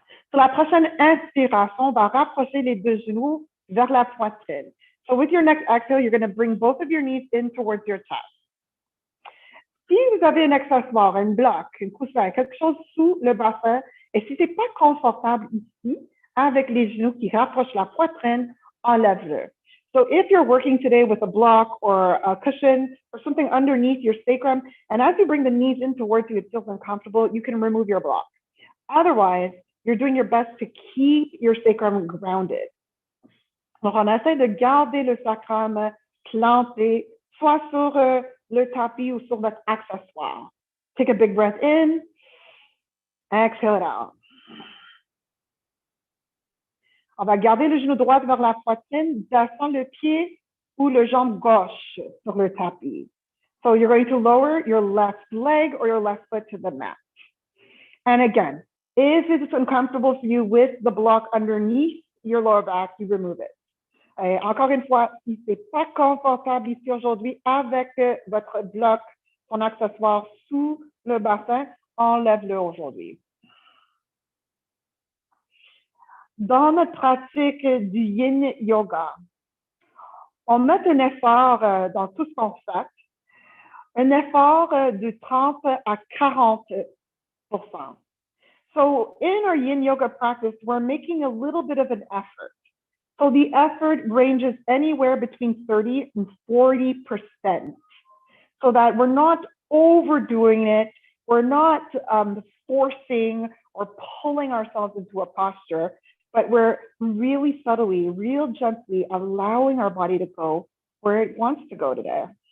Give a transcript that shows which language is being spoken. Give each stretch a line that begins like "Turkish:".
French: Sur la prochaine inspiration, on va rapprocher les deux genoux vers la poitrine.
English: So with your next exhale, you're going to bring both of your knees in towards your chest.
French: Si vous avez un accessoire, un bloc, un coussin, quelque chose sous le bassin, et si c'est pas confortable ici, avec les genoux qui rapprochent la poitrine, enlève-le.
English: So if you're working today with a block or a cushion or something underneath your sacrum, and as you bring the knees in towards you, it feels uncomfortable, you can remove your block. Otherwise, you're doing your best to keep your sacrum grounded.
French: Donc, on essaie de garder le sacrum planté, soit sur le tapis ou sur votre accessoire.
English: Take a big breath in, exhale it out.
French: On va garder le genou droit vers la poitrine, descend le pied ou le jambe gauche sur le tapis.
English: So you're going to lower your left leg or your left foot to the mat. And again, if it's uncomfortable for you with the block underneath your lower back, you remove it.
French: Et encore une fois, si c'est pas confortable ici aujourd'hui avec votre bloc, ton accessoire sous le bassin, enlève-le aujourd'hui. Dans notre pratique du yin yoga, on met un effort dans tout ce qu'on fait, un effort de 30 à 40%.
English: So in our yin yoga practice, we're making a little bit of an effort. So the effort ranges anywhere between 30 and 40%, so that we're not overdoing it. We're not forcing or pulling ourselves into a posture, but we're really subtly, real gently allowing our body to go where it wants to go today.